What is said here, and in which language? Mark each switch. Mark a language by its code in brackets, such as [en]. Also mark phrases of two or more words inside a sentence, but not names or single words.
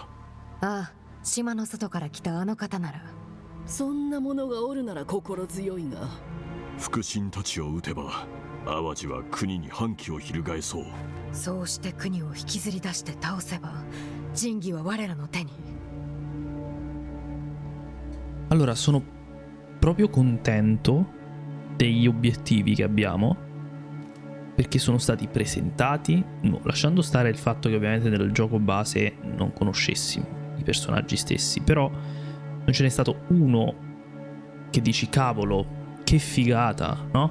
[ja] ああ、島の外から来たあの方なら。そんな者がおるなら心強いが、腹心たちを撃てば淡路は国に反旗を翻そう。そうして国を引きずり出して倒せば神器は我らの手に。 [it] Allora, sono proprio contento degli obiettivi che abbiamo, perché sono stati presentati, lasciando stare il fatto che ovviamente nel gioco base non conoscessimo i personaggi stessi, però non ce n'è stato uno che dici cavolo, che figata, no?